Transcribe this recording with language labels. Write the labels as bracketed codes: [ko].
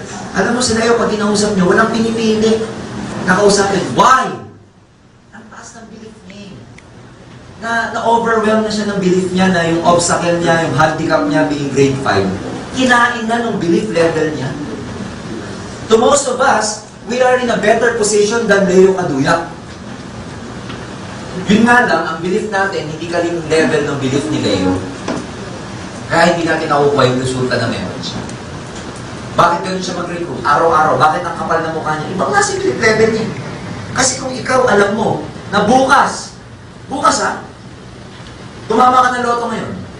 [tl] Alam mo, sila yung pag inausap nyo, walang pinipili. Nakausapin, why? Ang taas ng belief niya. Na-overwhelm na siya ng belief niya na yung obstacle niya, yung handicap niya being grade 5. Kinain na ng belief level niya. [en] To most of us, we are in a better position than Leo Kaduyak. [tl] Yun nga lang, ang belief natin, hindi kaling level ng belief ni Leo. Kaya hindi natin nakukuha yung resulta na meron siya. Bakit ganun siya mag-recruit? Araw-araw, bakit ang kapal na mukha niya? Ibang nasa belief level niya. Kasi kung ikaw alam mo, na bukas ha, tumama ka ng loto ngayon.